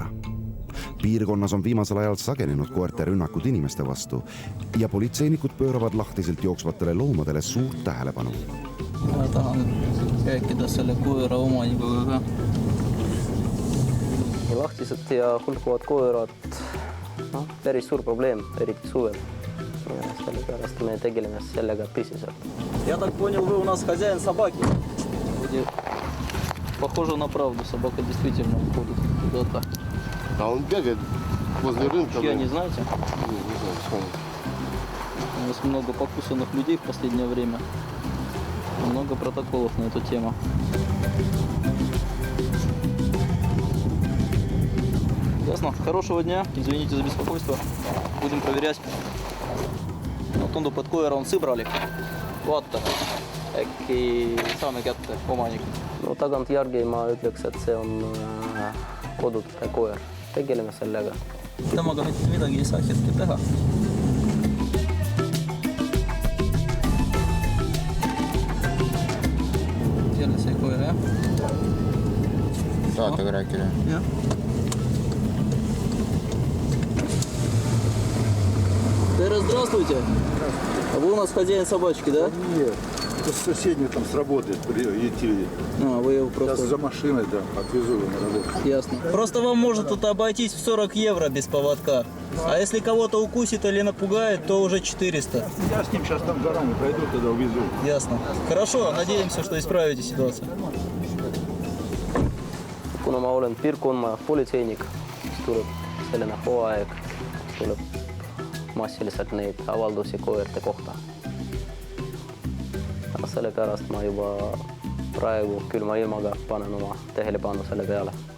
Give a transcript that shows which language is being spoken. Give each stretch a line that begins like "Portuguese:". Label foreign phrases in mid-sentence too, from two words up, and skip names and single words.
Estonian: Piirkonnas on viimasel ajal sagenenud koerte rünnakud inimeste vastu ja politseinikud pööravad lahtiselt jooksvatele loomadele suurt tähelepanu. Ma tahan rääkida selle koera omanikuga ka. Lahtised ja hulkuvad koerad, päris suur probleem, eriti suvel. Sellepärast me tegeleme sellega tõsiselt.
Russian: Я так понял, вы у нас хозяин собаки. Похоже на правду, собака действительно ходит куда-то. А он бегает возле рынка. Чья, не знаете? Не знаю, У нас много покусанных людей в последнее время. Много протоколов на эту тему. Ясно. Хорошего дня. Извините за беспокойство. Будем проверять.
Estonian: Tundub, et koera on sõbralik. Vaata, äkki saame kätte omanik. No tagantjärgi ma ütleks, et see on kodute koer. Tegeleme sellega. Temaga mitte midagi ei saa hetke teha. Jälle see koer, jah? Tahate ka rääkida? Jah.
Russian: Здравствуйте. А вы у нас хозяин собачки, да? Нет, это соседний там с работы прилетели. Вы его просто... Сейчас за машиной, да, отвезу его на работу. Ясно. Просто вам может тут обойтись в 40 евро без поводка. А если кого-то укусит или напугает, то уже 400. Я с ним сейчас там за раму пройду, тогда увезу. Ясно. Хорошо, надеемся, что исправите ситуацию.
Estonian: Kuna ma olen piirkonna politseinik, siis tuleb selline hooaeg, tuleb massiliselt neid avaldusi koerte kohta. Aga sellepärast ma juba praegu külma ilmaga panen oma tähelepanu selle peale.